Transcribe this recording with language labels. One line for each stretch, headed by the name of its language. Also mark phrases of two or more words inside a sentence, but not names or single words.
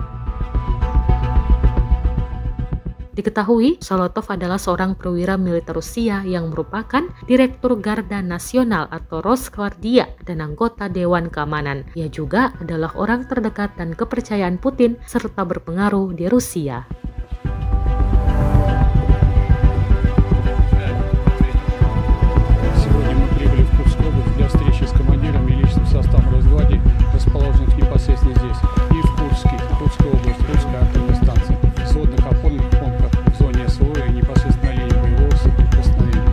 Indonesian: Diketahui, Solotov adalah seorang perwira militer Rusia yang merupakan Direktur Garda Nasional atau Rosgvardia dan anggota Dewan Keamanan. Ia juga adalah orang terdekat dan kepercayaan Putin serta berpengaruh di Rusia.
Russian: Сегодня мы прибыли в Курскую область для встречи с командирами и личным составом Росгвардии, расположенных непосредственно здесь, и в Курске, Курская область, Курская атомная станция, сводных опорных пунктах в зоне СВО и непосредственно на линии боевого соприкосновения.